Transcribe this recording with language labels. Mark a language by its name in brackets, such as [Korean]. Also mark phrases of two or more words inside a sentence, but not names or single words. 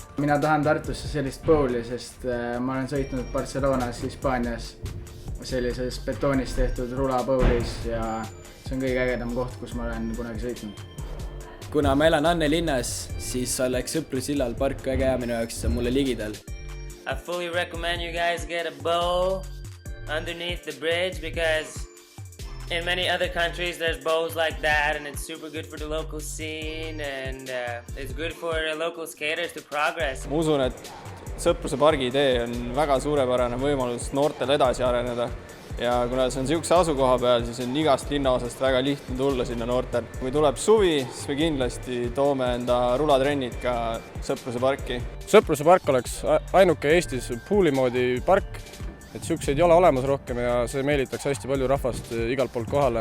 [Estonian] Mina tahan Tartusse sellist bowli, sest ma olen sõitnud Barcelonas, Hispaanias sellises betoonist tehtud rulabowlis ja see on kõige ägedam koht, kus ma olen kunagi sõitnud. Kuna ma elan Anne linnas, siis oleks Sõpruse sillal park väga hea minu jaoks, see on mulle ligidal. [English] I fully recommend you guys get a bowl underneath the bridge because in many other countries there's bowls like that and it's super good for the local scene and it's good for local skaters to progress. [Estonian] Ma usun, et Sõpruse pargi idee on väga suurepärane võimalus noortel edasi areneda ja kuna see on niisuguse asukoha peal, siis on igast linnaosast väga lihtne tulla sinna noortel. Kui tuleb suvi, siis me kindlasti toome enda rulatrennid ka Sõpruse parki. Sõpruse park oleks ainuke Eestis pooli moodi park, et niisuguseid ei ole olemas rohkem ja see meelitaks hästi palju rahvast igalt poolt kohale.